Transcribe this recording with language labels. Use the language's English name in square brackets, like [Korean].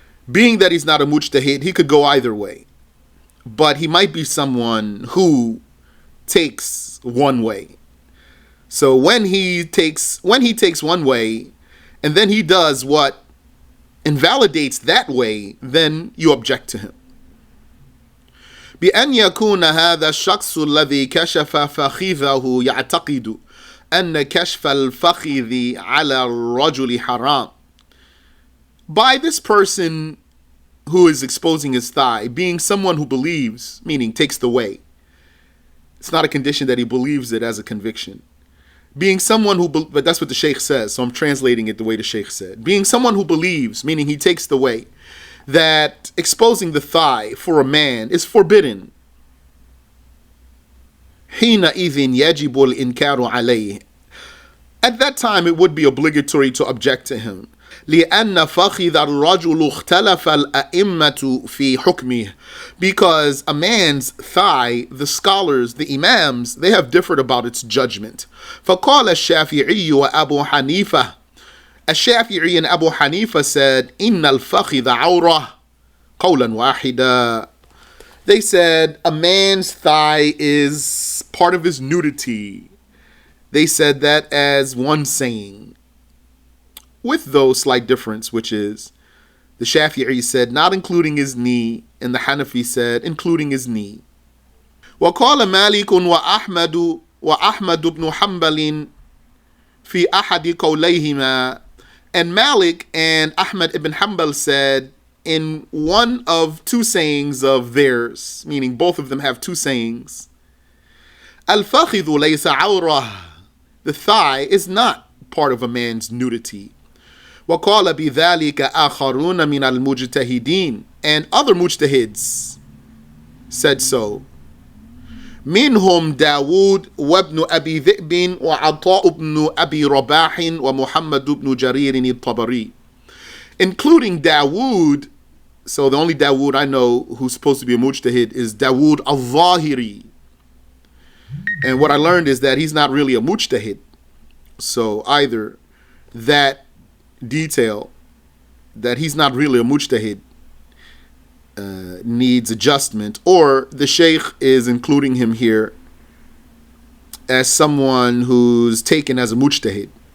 [English] Being that he's not a mujtahid, he could go either way, but he might be someone who takes one way. So when he takes one way and then he does what invalidates that way, then you object to him. [Arabic] بأن يكون هذا الشخص الذي كشف فخذه يعتقد أن كشف الفخذ على الرجل حرام. [English] By this person who is exposing his thigh being someone who believes, meaning takes the way. It's not a condition that he believes it as a conviction. Being someone who, but that's what the Sheikh says, so I'm translating it the way the Sheikh said. Being someone who believes, meaning he takes the way, that exposing the thigh for a man is forbidden. [Arabic] حينئذ يجب الإنكار عليه. [English] At that time it would be obligatory to object to him. [Arabic] لأن فخذ الرجل اختلف الأئمة في حكمه. [English] Because a man's thigh, the scholars, the imams, they have differed about its judgment. [Arabic] فقال الشافعي وأبو حنيفة. الشافعي [English] and Abu Hanifa said, [Arabic] إن الفخذ عورة قولا واحدا. [English] They said a man's thigh is part of his nudity. They said that as one saying, with though slight difference, which is the Shafi'i said not including his knee, and the Hanafi said including his knee. [Arabic] وقال مالك وأحمد بن حنبل في أحد قوليهما. [English] And Malik and Ahmad ibn Hanbal said in one of two sayings of theirs, meaning both of them have two sayings, [Arabic] الفخذ ليس عورة. [English] The thigh is not part of a man's nudity. [Arabic] وقال بذلك آخرون من المجتهدين. [English] And other mujtahids said so. [Arabic] منهم داود وابن أبي ذئب وعطاء بن أبي رباح ومحمد بن جرير الطبري. [English] Including Dawood. So the only Dawood I know who's supposed to be a mujtahid is Dawood al-Zahiri. And what I learned is that he's not really a mujtahid. So either that detail, that he's not really a mujtahid, needs adjustment, or the Sheikh is including him here as someone who's taken as a mujtahid.